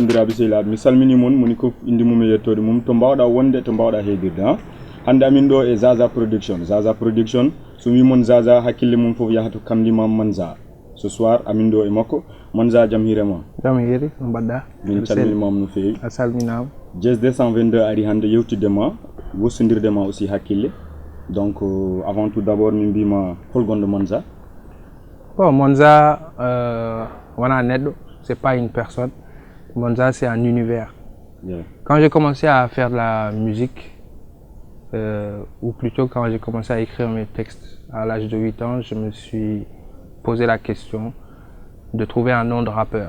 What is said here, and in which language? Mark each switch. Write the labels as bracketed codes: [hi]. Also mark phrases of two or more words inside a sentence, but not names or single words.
[ff] tedduɓe sehilaɓe mi salmini moon moni ko indi mum e yettode mum to mbawɗa wonde to mbawɗa heedirde ha hande amin ɗo e Zaza Production so wimon Zaza hakkille mum foof yaha to Kamlimam Manza [fr] ce soir [ff] amin ɗo e makko Manza jaam hirema jaam hiiri no mbaɗɗa min calminimama no fewi a salminama Jazz 222 ari hande yewtiddema wossodirdema aussi hakkille [fr] donc avant tout d'abord [ff] min mbima holgonɗo Manza. Bon, Monza wona neɗɗo, [fr] c'est pas une personne. Monza c'est un univers. Quand j'ai commencé à faire de la musique, ou plutôt quand j'ai commencé à écrire mes textes à l'âge de 8 ans, je me suis posé la question de trouver un nom de rappeur.